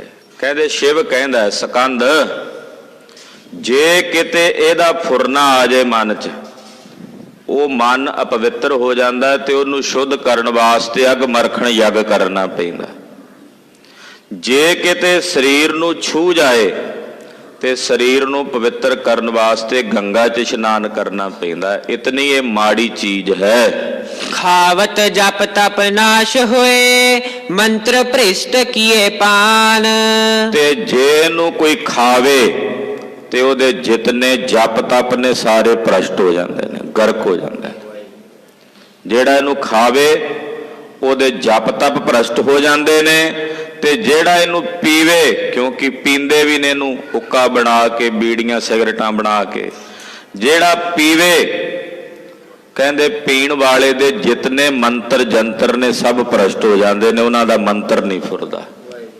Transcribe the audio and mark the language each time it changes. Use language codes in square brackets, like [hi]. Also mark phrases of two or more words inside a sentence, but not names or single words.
[pa] ਕਹਿੰਦੇ ਸ਼ਿਵ ਕਹਿੰਦਾ ਸਕੰਦ, ਜੇ ਕਿਤੇ ਇਹਦਾ ਫੁਰਨਾ ਆ ਜਾਏ ਮਨ 'ਚ, ਉਹ ਮਨ ਅਪਵਿੱਤਰ ਹੋ ਜਾਂਦਾ ਤੇ ਉਹਨੂੰ ਸ਼ੁੱਧ ਕਰਨ ਵਾਸਤੇ ਅਗ ਮਰਖਣ ਯੱਗ ਕਰਨਾ ਪੈਂਦਾ। ਜੇ ਕਿਤੇ ਸਰੀਰ ਨੂੰ ਛੂਹ ਜਾਏ ਤੇ ਸਰੀਰ ਨੂੰ ਪਵਿੱਤਰ ਕਰਨ ਵਾਸਤੇ ਗੰਗਾ 'ਚ ਇਸ਼ਨਾਨ ਕਰਨਾ ਪੈਂਦਾ। ਇਤਨੀ ਇਹ ਮਾੜੀ ਚੀਜ਼ ਹੈ। [bra] खावत जप तप नाश होए मंत्र भ्रिष्ट किए पान। [pa] ਤੇ ਜੇ ਇਹਨੂੰ ਕੋਈ ਖਾਵੇ ਤੇ ਉਹਦੇ ਜਿਤਨੇ ਜਪ ਤਪ ਨੇ ਸਾਰੇ ਭ੍ਰਸ਼ਟ ਹੋ ਜਾਂਦੇ ਨੇ, ਗਰਕ ਹੋ ਜਾਂਦਾ। ਜਿਹੜਾ ਇਹਨੂੰ ਖਾਵੇ ਉਹਦੇ ਜਪ ਤਪ ਭ੍ਰਸ਼ਟ ਹੋ ਜਾਂਦੇ ਨੇ, ਤੇ ਜਿਹੜਾ ਇਹਨੂੰ ਪੀਵੇ, ਕਿਉਂਕਿ ਪੀਂਦੇ ਵੀ ਨੇ ਇਹਨੂੰ ਹੁੱਕਾ ਬਣਾ ਕੇ, ਬੀੜੀਆਂ ਸਿਗਰਟਾਂ ਬਣਾ ਕੇ, ਜਿਹੜਾ ਪੀਵੇ ਕਹਿੰਦੇ ਪੀਣ ਵਾਲੇ ਦੇ ਜਿਤਨੇ ਮੰਤਰ ਜੰਤਰ ਨੇ ਸਭ ਭ੍ਰਸ਼ਟ ਹੋ ਜਾਂਦੇ ਨੇ, ਉਹਨਾਂ ਦਾ ਮੰਤਰ ਨਹੀਂ ਫੁਰਦਾ।